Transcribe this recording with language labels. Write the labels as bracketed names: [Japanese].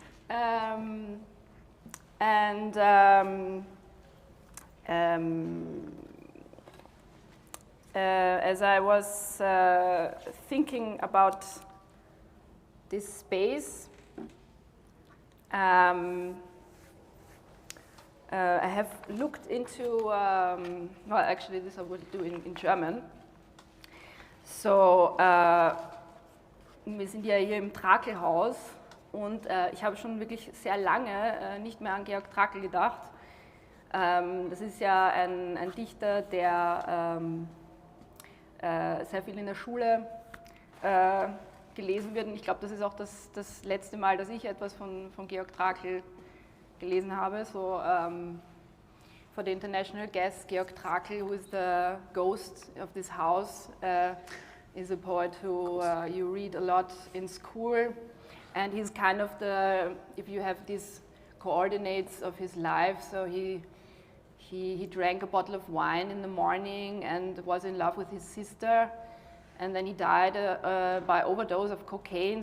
[English] As I was thinking about this space, I have looked into, well, actually this I will do in German. [German] So, wir sind ja hier im Trakl-Haus und ich habe schon wirklich sehr lange nicht mehr an Georg Trakl gedacht. Das ist ja ein Dichter, der sehr viel in der Schule gelesen wird. Und ich glaube, das ist auch das letzte Mal, dass ich etwas von Georg Trakl gelesen habe. [English] So, for the international guest, Georg Trakl, who is the ghost of this house, is a poet who you read a lot in school. And he's kind of the, if you have these coordinates of his life, so he drank a bottle of wine in the morning and was in love with his sister, and then he died by overdose of cocaine.